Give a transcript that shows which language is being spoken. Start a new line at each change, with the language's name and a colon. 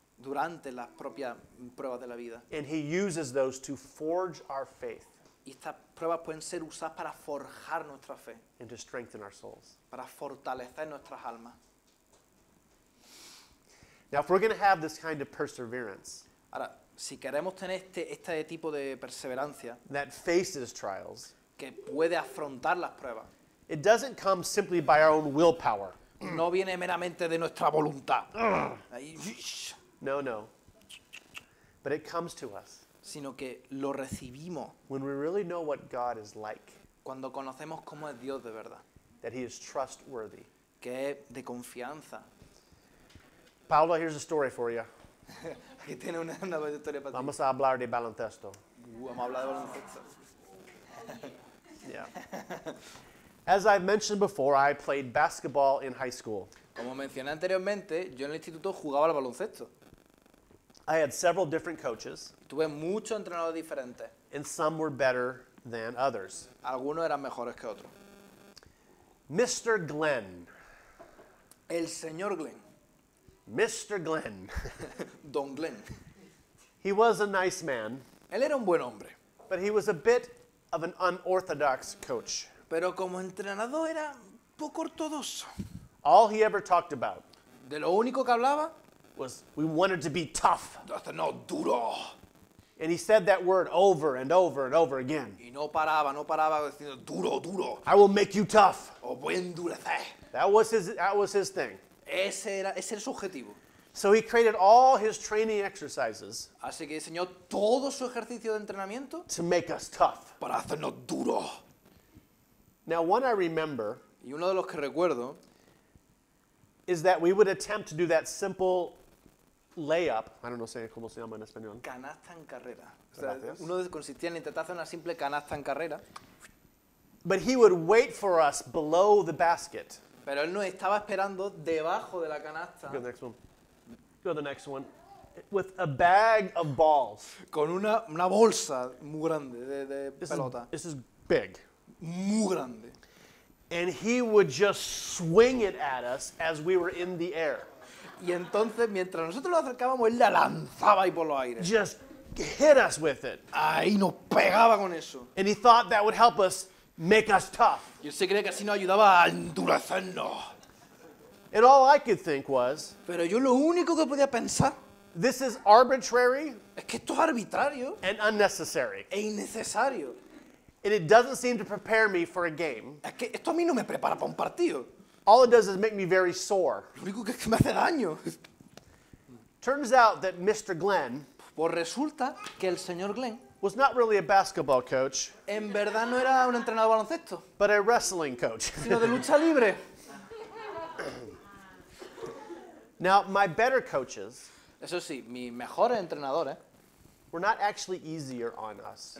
Spanish: durante las propias pruebas de la vida.
English: And he uses those to forge our faith
Spanish: Y estas pruebas pueden ser usadas para forjar nuestra fe,
English: and to strengthen our souls.
Spanish: para fortalecer nuestras almas.
English: Now, if we're going to have this kind of perseverance
Spanish: Ahora, si queremos tener este tipo de perseverancia
English: that faces trials,
Spanish: que puede afrontar las pruebas,
English: it doesn't come simply by our own willpower.
Spanish: no viene meramente de nuestra voluntad, ahí,
English: No. But it comes to us
Spanish: sino que lo recibimos
English: when we really know what God is like,
Spanish: cuando conocemos cómo es Dios de verdad,
English: that he is trustworthy.
Spanish: que es de confianza.
English: Paula, here's a story for you.
Spanish: Aquí tiene una historia para ti. Vamos a hablar de baloncesto. Vamos a hablar de baloncesto.
English: Yeah. As I've mentioned before, I played basketball in high school.
Spanish: Como mencioné anteriormente, yo en el instituto jugaba al baloncesto.
English: I had several different coaches,
Spanish: Tuve muchos entrenadores diferentes.
English: and some were better than others.
Spanish: Algunos eran mejores que otros.
English: Mr. Glenn.
Spanish: El señor Glenn,
English: Mr. Glenn.
Spanish: Don Glenn,
English: He was a nice man,
Spanish: él era un buen hombre,
English: but he was a bit of an unorthodox coach.
Spanish: pero como entrenador era un poco ortodoxo.
English: All he ever talked about
Spanish: De lo único que hablaba,
English: was we wanted to be tough.
Spanish: de hacernos duro.
English: And he said that word over and over and over again.
Spanish: Y no paraba diciendo duro, duro.
English: I will make you tough.
Spanish: Os voy a endurecer.
English: That was his thing.
Spanish: Ese era su objetivo.
English: So he created all his training exercises
Spanish: Así que diseñó todo su ejercicio de entrenamiento
English: to make us tough.
Spanish: para hacernos duros.
English: Now, one I remember
Spanish: Y uno de los que recuerdo
English: is that we would attempt to do that simple layup. I don't know
Spanish: cómo se llama en español. canasta en carrera. O sea, Gracias. consistía en intentar hacer una simple canasta en carrera,
English: But he would wait for us below the basket.
Spanish: pero él nos estaba esperando debajo de la canasta
English: Go to the next one. Go to the next one. With a bag of balls.
Spanish: con una bolsa muy grande de pelota,
English: This is big.
Spanish: muy grande.
English: And he would just swing it at us as we were in the air.
Spanish: Y entonces, mientras nosotros lo acercábamos, él la lanzaba ahí por los aires.
English: Just hit us with it.
Spanish: Ahí nos pegaba con eso.
English: And he thought that would help us make us tough.
Spanish: Y él se cree que así nos ayudaba a endurecernos.
English: And all I could think was,
Spanish: Pero yo lo único que podía pensar
English: this is arbitrary
Spanish: es que esto es arbitrario
English: and unnecessary.
Spanish: e innecesario.
English: And it doesn't seem to prepare me for a game.
Spanish: Es que esto a mí no me prepara para un partido.
English: All it does is make me very sore.
Spanish: Lo único que es que me hace daño.
English: Turns out that Mr. Glenn
Spanish: Pues resulta que el señor Glenn
English: was not really a basketball coach,
Spanish: en verdad no era un entrenador de baloncesto,
English: but a wrestling coach.
Spanish: sino de lucha libre.
English: Now, my better coaches
Spanish: Eso sí, mis mejores entrenadores
English: were not actually easier on us.